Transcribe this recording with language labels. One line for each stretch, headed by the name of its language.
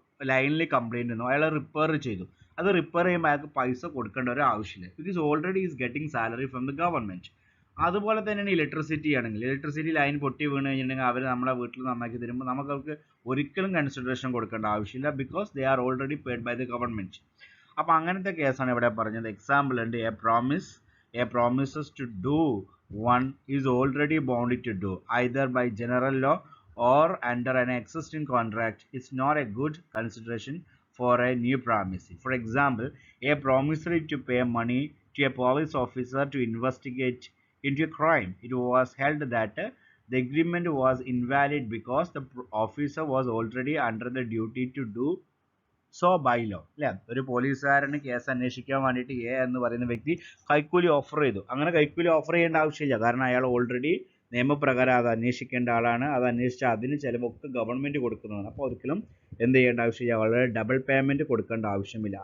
Malayalam: ലൈനിൽ കംപ്ലൈൻറ്റ് വന്നു, അയാൾ റിപ്പയർ ചെയ്തു. അത് റിപ്പയർ ചെയ്യുമ്പോൾ അയാൾക്ക് പൈസ കൊടുക്കേണ്ട ഒരു ആവശ്യമില്ല,
English: Because already is getting salary from the government.
Malayalam: അതുപോലെ തന്നെയാണ് ഇലക്ട്രിസിറ്റി ആണെങ്കിൽ, ഇലക്ട്രിസിറ്റി ലൈൻ പൊട്ടി വീണ് കഴിഞ്ഞിട്ടുണ്ടെങ്കിൽ അവർ നമ്മളെ വീട്ടിൽ നന്നാക്കി തരുമ്പോൾ നമുക്ക് അവർക്ക് ഒരിക്കലും കൺസിഡറേഷൻ കൊടുക്കേണ്ട ആവശ്യമില്ല,
English: Because they are already paid by the government.
Malayalam: അപ്പോൾ അങ്ങനത്തെ കേസാണ് ഇവിടെ പറഞ്ഞത്. എക്സാമ്പിൾ ഉണ്ട്,
English: A promises to do one is already bound to do either by general law or under an existing contract. It's not a good consideration for a new promisee. For example, a promissory to pay money to a police officer to investigate into a crime. It was held that the agreement was invalid because the officer was already under the duty to do so by law, അല്ലേ?
Malayalam: ഒരു പോലീസുകാരന് case അന്വേഷിക്കാൻ വേണ്ടിയിട്ട് A എന്ന് പറയുന്ന വ്യക്തി കൈക്കൂലി offer ചെയ്തു. അങ്ങനെ കൈക്കൂലി ഓഫർ ചെയ്യേണ്ട ആവശ്യമില്ല, കാരണം അയാൾ ഓൾറെഡി നിയമപ്രകാരം അത് അന്വേഷിക്കേണ്ട ആളാണ്. അത് അന്വേഷിച്ചാൽ അതിന് ചിലവൊക്കെ ഗവൺമെൻറ് കൊടുക്കുന്നതാണ്. അപ്പോൾ ഒരിക്കലും എന്ത് ചെയ്യേണ്ട ആവശ്യമില്ല, വളരെ ഡബിൾ പേയ്മെൻറ്റ് കൊടുക്കേണ്ട ആവശ്യമില്ല.